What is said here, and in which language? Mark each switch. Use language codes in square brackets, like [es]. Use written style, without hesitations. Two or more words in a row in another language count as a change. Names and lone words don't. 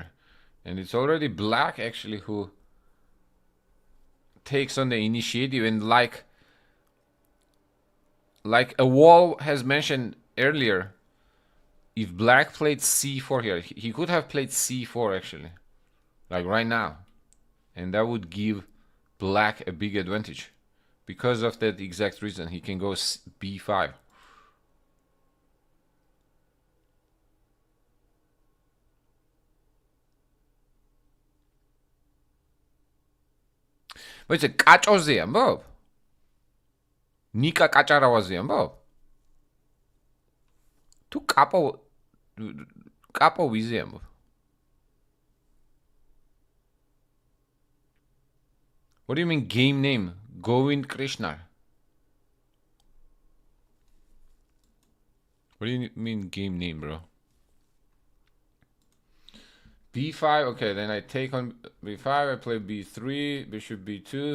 [en] And it's already black actually who takes on the initiative, and like a wall has mentioned earlier, if black played c4 here, he could have played c4 actually, like right now, and that would give black a big advantage. Because of that exact reason, he can go b5. [ka] Wait, a კაჭოზე ამბობ? ნიკა კაჭარავაზე ამბობ? თუ კაპო ვიზე ამბობ? [en] What do you mean game name? Govind Krishna. What do you mean game name, bro? b5, okay, then I take on b5, I play b3, bishop b2.